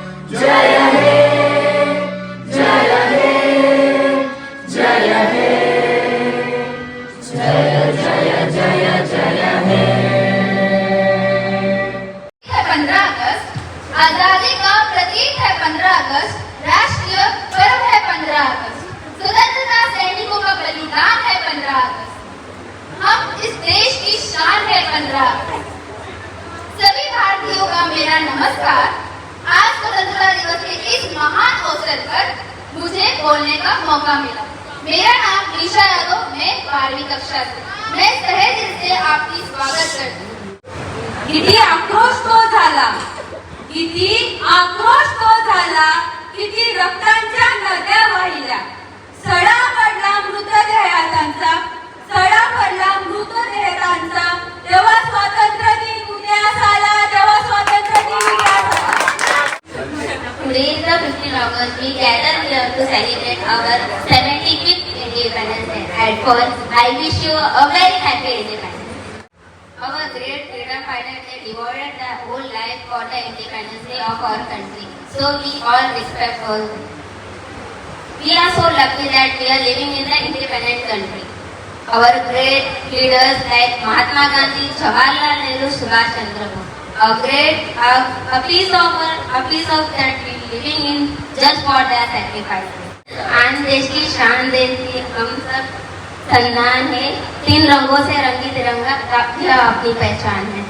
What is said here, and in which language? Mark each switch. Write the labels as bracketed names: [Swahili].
[Hindi] जय हे जय हे जय हे जय जय जय जय हे। 15 अगस्त आजादी का प्रतीक है। 15 अगस्त राष्ट्रीय पर्व है। 15 अगस्त स्वतंत्रता सैनिकों का बलिदान है। 15 अगस्त हम इस देश की शान है। 15 अगस्त सभी भारतीयों का मेरा नमस्कार। आज स्वतंत्रता दिवस के इस महान अवसर पर मुझे बोलने का मौका मिला। मेरा नाम निशा यादव, मैं 12वीं कक्षा से। मैं तहे दिल से आपकी स्वागत करती हूँ। [Marathi] किती आक्रोश तो झाला, किती आक्रोश तो झाला, किती रक्तांच्या नद्या वाहिल्या। सडा पडला मृतदेहांचा, सडा पडला मृतदेहांचा। तेव्हा स्वातंत्र्य दिन उद्यास आला, तेव्हा स्वातंत्र्य दिन उद्यास आला। [English] Today is the 15th August. We gather here to celebrate our 75th Independence Day. And first, I wish you a very happy Independence. Our great freedom fighters they devoted their whole life for the independence day of our country. So we all respect all. We are so lucky that we are living in the independent country. Our great leaders like Mahatma Gandhi, Jawaharlal Nehru, Subhash Chandra Bose. A piece of that we living in just for their sacrifices. [Hindi] and देश की शान देती हम सब सम्मान है। 3 रंगों से रंगी तिरंगा यह अपनी पहचान है।